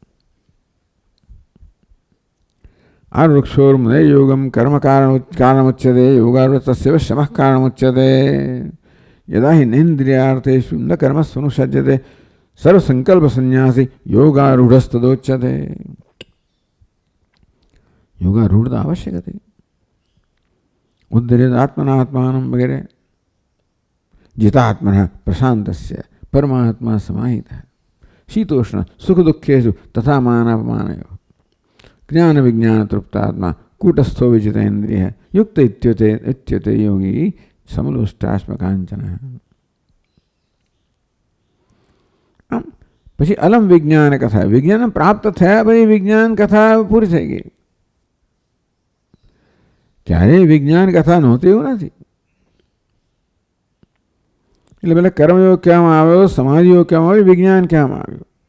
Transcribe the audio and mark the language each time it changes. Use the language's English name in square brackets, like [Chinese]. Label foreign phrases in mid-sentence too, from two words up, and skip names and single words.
[Sanskrit] આ વૃક્ષોર્મને યોગમ કર્મ કારણમુચ્યતે યોગારૂઢસ્ય શમઃ કારણમુચ્યતે યદા હિ નેન્દ્રિયાર્થેષુ ન કર્મસ્વનુસજ્યતે સર્વસંકલ્પ સંન્યાસી યોગારૂઢસ્તદોચ્યતે. [Gujarati] યોગારૂઢતા આવશ્યક હતી. [Sanskrit] ઉદ્ધરેત આત્મના આત્માનમ વગેરે. જીતાત્મના પ્રશાંતસ્ય પરમાત્મા સમાહિત. शीतोष्ण सुख दुखेषु तथा मानापमानयोः ज्ञान विज्ञान तृप्तात्मा कूटस्थो विजितेन्द्रियः युक्त इत्युते योगी समलोष्टाश्मकाञ्चनः. [Gujarati] પછી [Sanskrit] અલમ વિજ્ઞાન કથા, [Gujarati] વિજ્ઞાન પ્રાપ્ત થયા પછી વિજ્ઞાન કથા પૂરી થઈ ગઈ. ક્યારેય વિજ્ઞાન કથા નહોતી એવું નથી. એટલે પેલા કર્મયોગ કહેવામાં આવ્યો, સમાધિયોગ કહેવામાં આવ્યો, વિજ્ઞાન કહેવામાં આવ્યું.